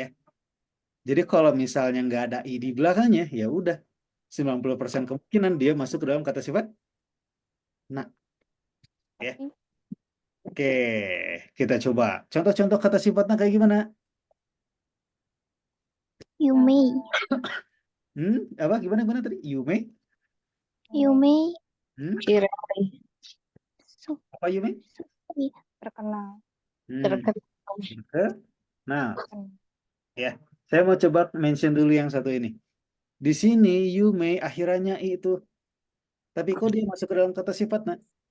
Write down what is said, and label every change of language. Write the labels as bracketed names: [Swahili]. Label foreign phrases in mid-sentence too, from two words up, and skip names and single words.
[Indonesian] Jadi kalau misalnya nggak ada i di belakangnya, ya udah 90% kemungkinan dia masuk ke dalam kata sifat nah. Ya. Oke, kita coba. Contoh-contoh kata sifatnya kayak gimana? Yumi. Apa gimana tadi? Yume? Yumi. Kirai. Apa Yume? Terkenal. Nah, ya, saya mau coba mention dulu yang satu ini. Di sini Yume akhirannya i itu, tapi kok dia masuk ke dalam kata sifat nah?